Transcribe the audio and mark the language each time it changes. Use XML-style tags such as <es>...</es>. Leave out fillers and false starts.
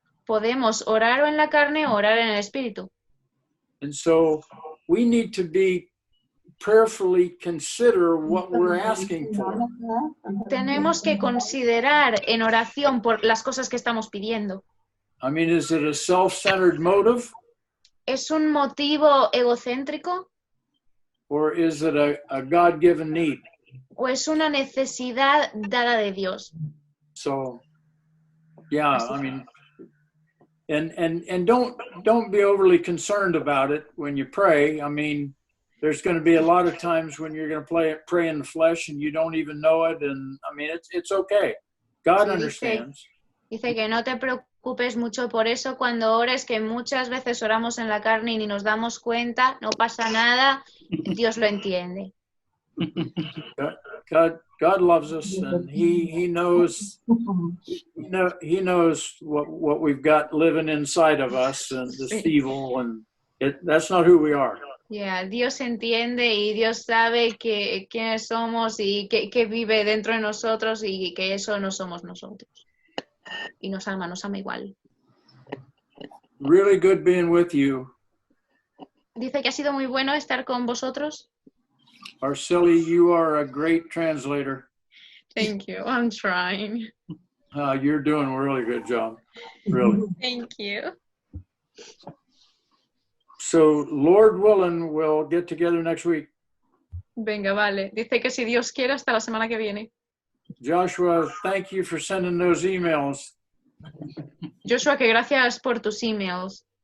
<es>Podemos orar o en la carne o orar en el Espíritu.</es> <en>And so we need to be prayerfully consider what we're asking for.</en> <es>Tenemos que considerar en oración por las cosas que estamos pidiendo.</es> <en>I mean, is it a self-centered motive</en> <es>¿Es un motivo egocéntrico</es> <en>or is it a God-given need?</en> <es>o es una necesidad dada de Dios?</es> <en>So, yeah, I mean, and don't be overly concerned about it when you pray. I mean, there's going to be a lot of times when you're going to pray in the flesh and you don't even know it. And I mean, it's okay. God</en> <es>Sí,</es> <en>understands.</en> <es>Dice que no te preocupes mucho por eso cuando ores, que muchas veces oramos en la carne y ni nos damos cuenta, no pasa nada, Dios lo entiende.</es> <en>God loves us, and He knows. He knows what we've got living inside of us, and this evil, and that's not who we are.</en> <es>Yeah, Dios entiende y Dios sabe quiénes somos y qué vive dentro de nosotros y que eso no somos nosotros. Y nos ama igual.</es> <en>Really good being with you.</en> <es>Dice que ha sido muy bueno estar con vosotros.</es> <en>Arceli, you are a great translator. Thank you, I'm trying. You're doing a really good job, really. Thank you. So, Lord willing, we'll get together next week.</en> <es>Venga, vale. Dice que si Dios quiere, hasta la semana que viene.</es> <en>Joshua, thank you for sending those emails.</en> <es>Joshua, que gracias por tus emails.</es>